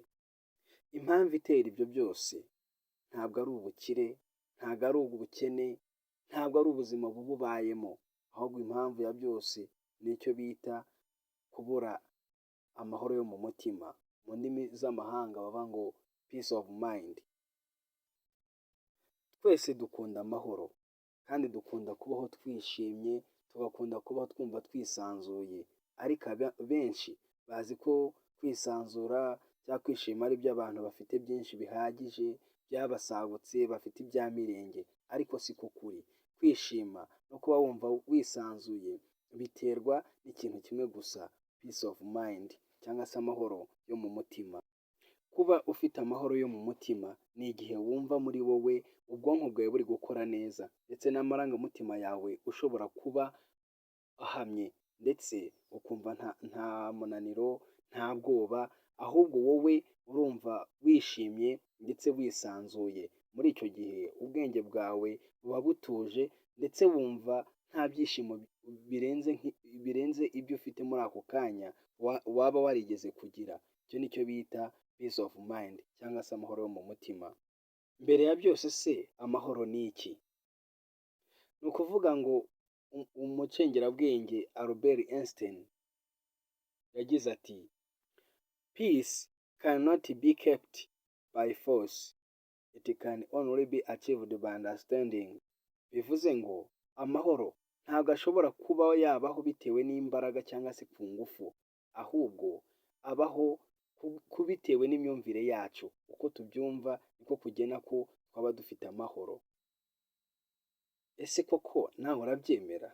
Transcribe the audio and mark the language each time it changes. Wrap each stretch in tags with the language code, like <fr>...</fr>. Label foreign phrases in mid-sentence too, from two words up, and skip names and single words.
<rw>Impamvu itera ibyo byose ntabwo ari ubukire, ntabwo ari ubukene, ntabwo ari ubuzima buba ubayemo, ahubwo impamvu ya byose ni icyo bita kubura amahoro yo mu mutima. Mu ndimi z'amahanga bavuga ngo</rw> <en>peace of mind.</en> <rw>Twese dukunda amahoro kandi dukunda kubaho twishimye, tugakunda kubaho twumva twisanzuye, ariko benshi bazi ko kwisanzura cyangwa kwishima ari byo abantu bafite byinshi bihagije byabasagutse, bafite ibya mirenge, ariko siko kuri. Kwishima no kuba wumva wisanzuye biterwa n'ikintu kimwe gusa,</rw> <en>peace of mind</en> <rw>cyangwa se amahoro yo mu mutima. Kuba ufite amahoro yo mu mutima ni igihe wumva muri wowe ubwonko bwawe buri gukora neza ndetse n'amarangamutima yawe ushobora kuba ahamye, ndetse ukumva nta munaniro, nta bwoba, ahubwo wowe urumva wishimye ndetse wisanzuye. Muri icyo gihe ubwenge bwawe buba butuje ndetse wumva nta byishimo birenze ibyo ufite muri ako kanya waba warigeze kugira. Icyo ni cyo bita</rw> <en>peace of mind</en> <rw>cyangwa se amahoro yo mu mutima. Mbere ya byose se amahoro ni iki? Ni ukuvuga ngo umucengerabwenge Albert Einstein yagize ati</rw> <en>peace cannot be kept by force, it can only be achieved by understanding.</en> <rw>Bivuze ngo amahoro ntabwo ashobora kuba yabaho bitewe n'imbaraga cyangwa se ku ngufu, ahubwo abaho bitewe n'imyumvire yacu. Uko tubyumva niko kugena ko twaba dufite amahoro. Ese koko nawe urabyemera?</rw>